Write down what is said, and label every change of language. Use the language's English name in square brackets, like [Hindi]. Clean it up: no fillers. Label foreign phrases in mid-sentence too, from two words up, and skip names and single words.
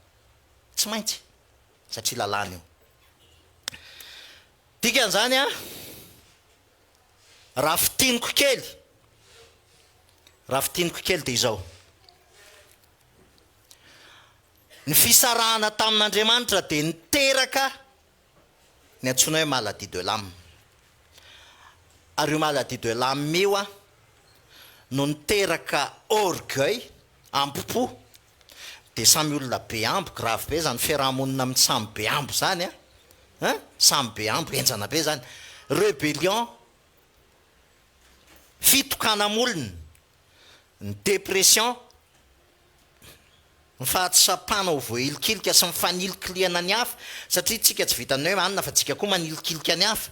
[Malagasy] Tsy maintsy, satria lalàna io. Dikan'izany raha fitiniko kely dia izao. Ny fisarahana tamin'Andriamanitra dia niteraka ny antsoina hoe [French] maladie de l'âme. [Malagasy] Ary io [French] maladie de l'âme [Malagasy] io no niteraka orgueil, ampopo, dia samy olona be ambo, grave be zany fiarahamonina amin'ny samy be ambo zany samy be ambo, enjana be zany. Rébellion, fitokanamolona, ny dépression, ny fahatsapana ho voailikilika sy mifanilokiliana ny hafa, satria tsika tsy vitan'ny hoe manina fa tsika koa manilikilika ny hafa.